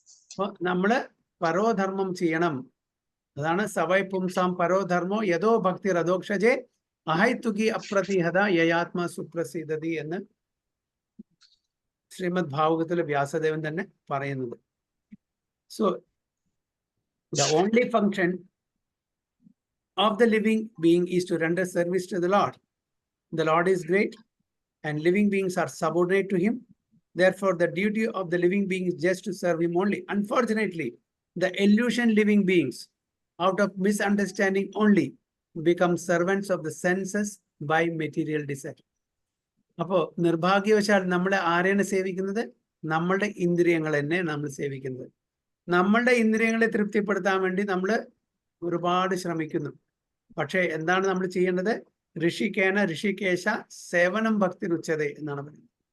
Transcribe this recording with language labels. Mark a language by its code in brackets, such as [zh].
[ml] അപ്പൊ നമ്മള് പരോധർമ്മം ചെയ്യണം. അതാണ് [sa] സവൈ പുംസാം പരോധർമ്മോ യഥോ ഭക്തി രഥോക്ഷജേ അഹൈതുകി അപ്രതിഹത യയാത്മ സുപ്രസിദ്ധതി [ml] എന്ന് ശ്രീമദ് ഭാഗവതത്തിലെ വ്യാസദേവൻ തന്നെ പറയുന്നത്. [en] So the only function of the living being is to render service to the Lord. The Lord is great and living beings are subordinate to him. Therefore, the duty of the living being is just to serve him only. Unfortunately, the illusion living beings, out of misunderstanding only, become servants of the senses by material desire. [ml] അപ്പോൾ നിർഭാഗ്യവശാൽ നമ്മളെ ആരെയാണ് സേവിക്കുന്നത്? നമ്മളുടെ ഇന്ദ്രിയങ്ങൾ തന്നെ നമ്മൾ സേവിക്കുന്നത്. നമ്മളുടെ ഇന്ദ്രിയങ്ങളെ തൃപ്തിപ്പെടുത്താൻ വേണ്ടി നമ്മൾ ഒരുപാട് ശ്രമിക്കുന്നു. പക്ഷേ എന്താണ് നമ്മൾ ചെയ്യേണ്ടത്? [sa] ഋഷികേന ഋഷികേശ സേവനം ഭക്തി രുച്ചത [ml] എന്നാണ് പറയുന്നത്.